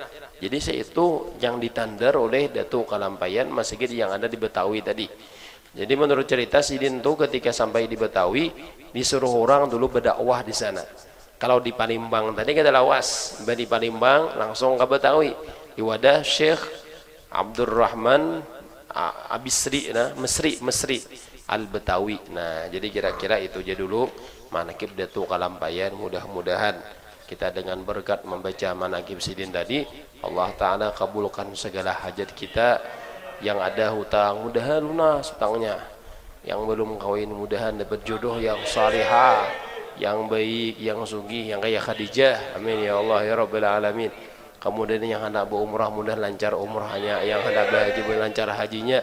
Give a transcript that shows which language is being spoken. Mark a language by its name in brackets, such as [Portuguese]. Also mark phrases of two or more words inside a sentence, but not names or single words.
[Indonesian] Jadi itu yang ditandar oleh Datuk Kalambayan masjid yang ada di Betawi tadi. Jadi menurut cerita sidin tuh ketika sampai di Betawi disuruh orang dulu berdakwah di sana. Kalau di Palembang tadi kita lawas, di Palembang langsung ke Betawi di wadah Syekh Abdurrahman Abisri nah Mesri Al-Betawi. Nah jadi kira-kira itu aja dulu manakib Datuk Kalambayan. Mudah-mudahan kita dengan berkat membaca manakib sidin tadi Allah Ta'ala kabulkan segala hajat kita. Yang ada hutang mudahan lunas hutangnya, yang belum kawin mudahan dapat jodoh yang salihah, yang baik, yang sugih, yang kayak Khadijah, [Arabic] amin ya Allah ya Rabbil Alamin. [Indonesian] Kemudian yang hendak berumrah mudah lancar umrahnya, yang hendak berhaji lancar hajinya.